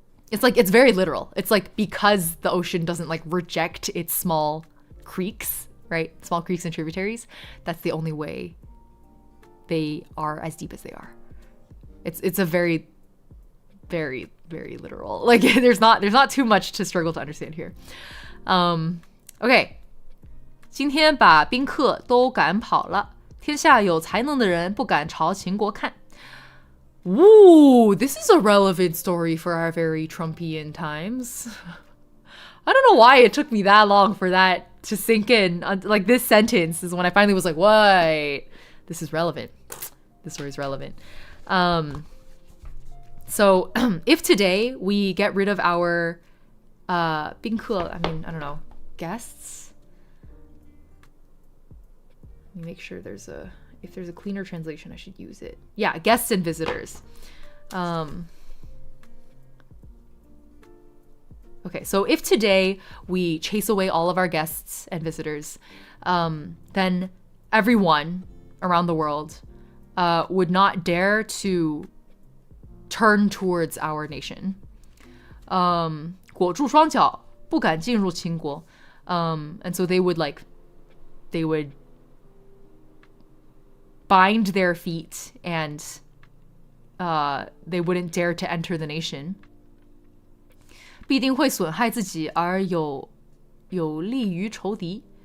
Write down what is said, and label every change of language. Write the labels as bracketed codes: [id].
[en] It's like, it's very literal. It's like because the ocean doesn't like reject its small creeks, right? Small creeks and tributaries. That's the only way they are as deep as they are. It's a very, very, very literal. Like there's not too much to struggle to understand here. Okay. [zh] 今天把宾客都赶跑了，天下有才能的人不敢朝秦国看。 [en] Ooh, this is a relevant story for our very Trumpian times. I don't know why it took me that long for that to sink in. Like, this sentence is when I finally was like, wait, this is relevant. This story is relevant. So if today we get rid of our 宾客, I mean, I don't know, guests. Let me make sure if there's a cleaner translation, I should use it. Yeah, guests and visitors. Okay, so if today we chase away all of our guests and visitors, then everyone around the world would not dare to turn towards our nation. [zh] 裹住双脚，不敢进入秦国. [en] And so they would bind their feet and they wouldn't dare to enter the nation. [zh] 必定会损害自己而有利于仇敌.